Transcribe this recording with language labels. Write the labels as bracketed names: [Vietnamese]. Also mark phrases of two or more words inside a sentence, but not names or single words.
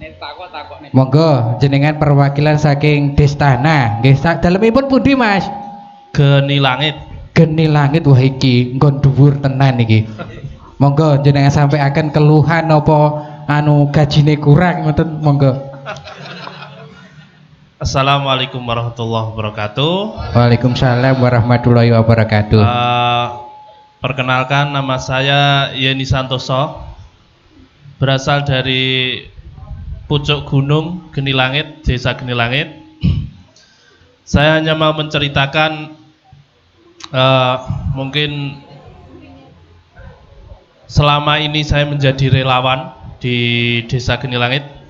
[Javanese] Monggo jenengan perwakilan saking Destana. Nggih, dalemipun pundi Mas? Geni langit. Geni langit, wah iki nggon dhuwur tenan iki. Monggo jenengan [Indonesian] sampaikan keluhan [Javanese] apa gajine kurang ngoten, monggo. [Arabic] السلام عليكم ورحمة الله وبركاته. وعليكم السلام ورحمة الله وبركاته. [Indonesian] Perkenalkan, nama saya Yeni Santoso, berasal dari pucuk gunung Geni Langit, desa Geni Langit. Saya hanya mau menceritakan mungkin selama ini saya menjadi relawan di desa Geni Langit.